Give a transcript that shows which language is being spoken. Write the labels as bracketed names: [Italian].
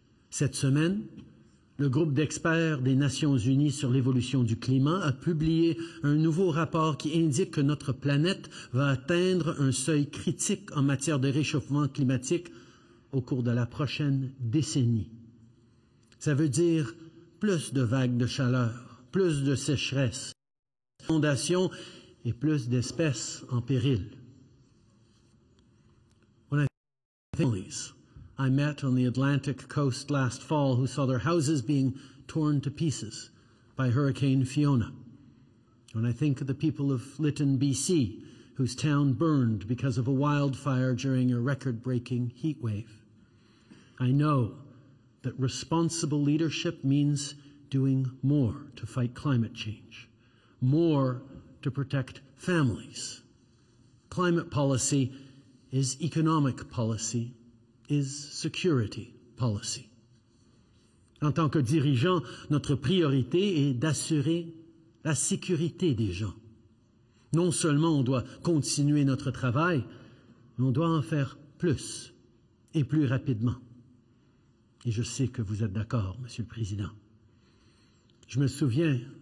[French] Cette semaine, le groupe d'experts des Nations Unies sur l'évolution du climat a publié un nouveau rapport qui indique que notre planète va atteindre un seuil critique en matière de réchauffement climatique au cours de la prochaine décennie. Ça veut dire plus de vagues de chaleur, plus de sécheresse, inondations et plus d'espèces en péril. [English] When I think of families I met on the Atlantic coast last fall who saw their houses being torn to pieces by Hurricane Fiona. When I think of the people of Lytton, BC, whose town burned because of a wildfire during a record-breaking heat wave. I know that responsible leadership means doing more to fight climate change, more to protect families. Climate policy is economic policy, is security policy. [French] En tant que dirigeant, notre priorité est d'assurer la sécurité des gens. Non seulement on doit continuer notre travail, mais on doit en faire plus et plus rapidement. Et je sais que vous êtes d'accord, Monsieur le Président. Je me souviens